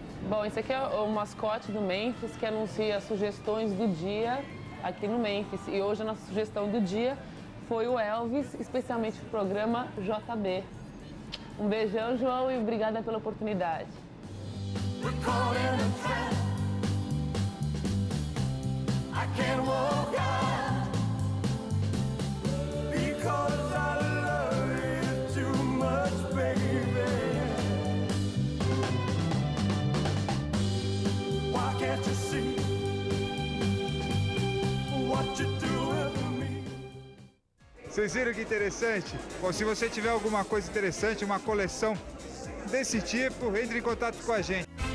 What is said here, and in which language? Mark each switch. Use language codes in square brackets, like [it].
[pt] Bom, esse aqui é o mascote do Memphis, que anuncia as sugestões do dia aqui no Memphis. E hoje a nossa sugestão do dia foi o Elvis, especialmente o programa JB. Um beijão, João, e obrigada pela oportunidade. [en] I can't walk out because I love you too much, baby. Why can't you see what you're doing to me? [pt] Vocês viram que interessante? Bom, se você tiver alguma coisa interessante, uma coleção desse tipo, entre em contato com a gente.